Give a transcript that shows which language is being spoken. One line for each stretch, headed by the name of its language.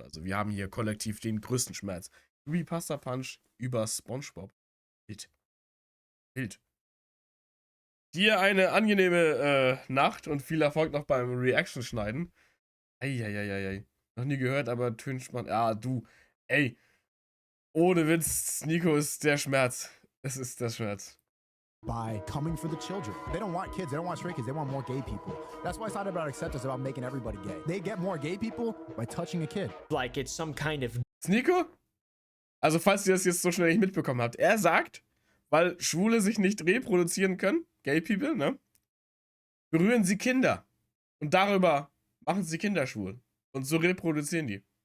German: Also wir haben hier kollektiv den größten Schmerz. Wie Pasta Punch über SpongeBob. Wild. Dir eine angenehme Nacht und viel Erfolg noch beim Reaction schneiden. Eieieiei. Noch nie gehört, aber Tönspmann. Ja, du. Ey. Ohne Witz, SNEAKO ist der Schmerz. Es ist der Schmerz.
English: By coming for the children. They don't want kids, they don't want stray kids, they want more gay people. That's why it's not about acceptance, it's about making everybody gay. They get more gay people by touching a kid. Like it's some kind of... SNEAKO?
German: Also falls ihr das jetzt so schnell nicht mitbekommen habt, er sagt, weil Schwule sich nicht reproduzieren können,
English: gay people,
German: ne? Berühren sie Kinder. Und darüber machen sie Kinder schwul. Und so reproduzieren die.